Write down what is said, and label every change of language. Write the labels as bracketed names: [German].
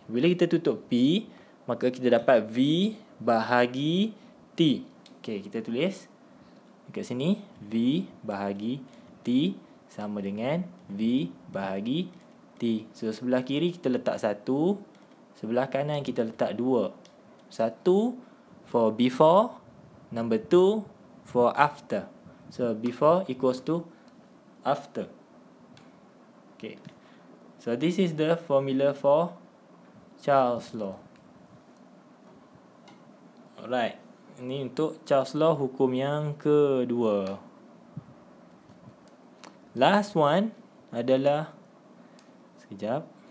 [Malay] Bila kita tutup P, maka kita dapat V bahagi T. Kita tulis dekat sini. V bahagi T sama dengan V bahagi T. So sebelah kiri kita letak 1, sebelah kanan kita letak 2. [English] 1 for before, number 2 for after. So before equals to after. Okay. So this is the formula for Charles law. Alright. [Malay] Ini untuk Charles law hukum yang kedua. [English] Last one [Malay] adalah sekejap.